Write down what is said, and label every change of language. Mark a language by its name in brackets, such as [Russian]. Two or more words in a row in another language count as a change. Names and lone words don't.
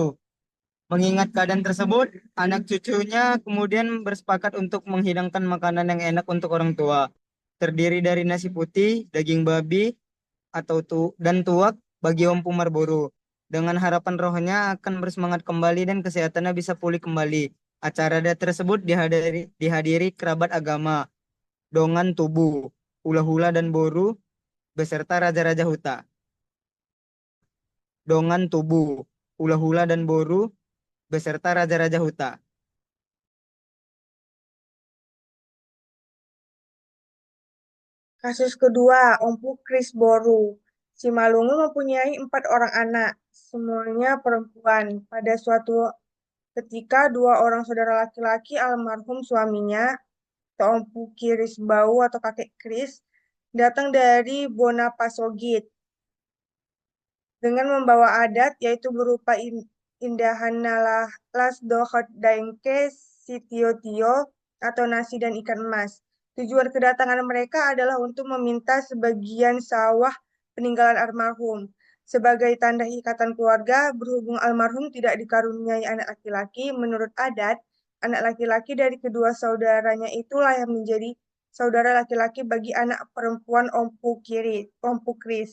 [Indonesian] Mengingat keadaan tersebut, anak cucunya kemudian bersepakat untuk menghidangkan makanan yang enak untuk orang tua. Terdiri dari nasi putih, daging babi, dan tuak bagi Ompu Marlboro. Dengan harapan rohnya akan bersemangat kembali dan kesehatannya bisa pulih kembali. Acara tersebut dihadiri kerabat agama, [Batak Toba] Dongan Tubu, Hula-Hula dan Boru, beserta Raja-Raja Huta. Dongan Tubu, Hula-Hula dan Boru, beserta Raja-Raja Huta. [Indonesian] Kasus kedua, Ompu Kris Boru. Simalungun mempunyai 4 orang anak, semuanya perempuan. Pada suatu ketika, 2 orang saudara laki-laki almarhum suaminya, Ompu Kiris Bau atau kakek Kris, datang dari Bonapasogit dengan membawa adat, yaitu berupa [Batak Toba] indahan nalas dohot daengke sitio-tio [Indonesian] atau nasi dan ikan emas. Tujuan kedatangan mereka adalah untuk meminta sebagian sawah peninggalan almarhum. Sebagai tanda ikatan keluarga, berhubung almarhum tidak dikaruniai anak laki-laki, menurut adat, anak laki-laki dari kedua saudaranya itulah yang menjadi saudara laki-laki bagi anak perempuan Ompu Kris.